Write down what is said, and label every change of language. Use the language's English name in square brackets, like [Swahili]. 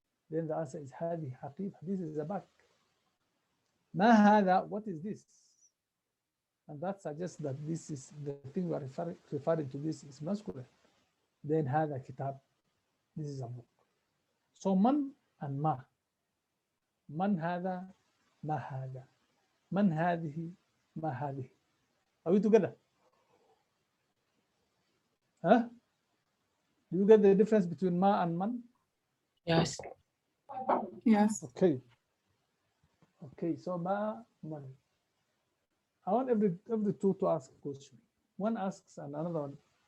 [English] Then the answer is [Arabic] hadihi haqib, [English] this is a bag. [Arabic] Ma hada, [English] what is this? And that suggests that this is the thing we are referring to, this is masculine. Then [Arabic] hada kitab, [English] this is a book. So man and ma. [Arabic] من هذا ما هذا من هذه ما هذه. [English] Are we together? Huh? Do you get the difference between ma and man? Yes. Yes. Okay. Okay, so ma, man. I want every two to ask a question. One asks and another one.